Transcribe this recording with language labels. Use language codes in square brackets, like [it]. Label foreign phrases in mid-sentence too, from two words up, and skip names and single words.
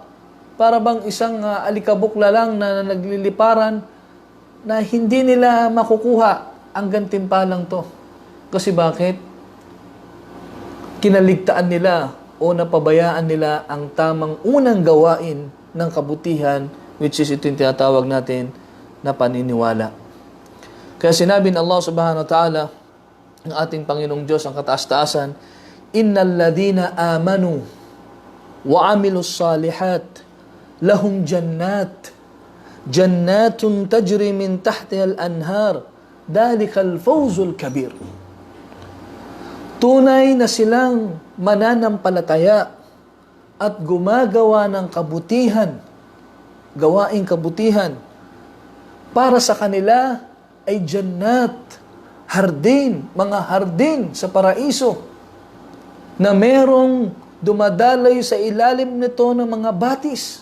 [tl] Para bang isang alikabok lang na nagliliparan na hindi nila makukuha ang gantimpalang to. Kasi bakit? Kinaligtaan nila o napabayaan nila ang tamang unang gawain ng kabutihan, [en] which is [tl] ito yung tinatawag natin na paniniwala. Kaya sinabi ng Allah [ar] سبحانه وتعالى, [tl] ang ating Panginoong Diyos, ang kataas-taasan, [ar] إن الذين آمنوا وعملوا الصالحات لهم جنات تجري من تحتها الأنهار ذلك الفوز الكبير. [tl] Tunay na silang mananampalataya at gumagawa ng kabutihan, gawaing kabutihan, para sa kanila ay jannat, hardin, mga hardin sa paraiso, na merong dumadaloy sa ilalim nito ng mga batis.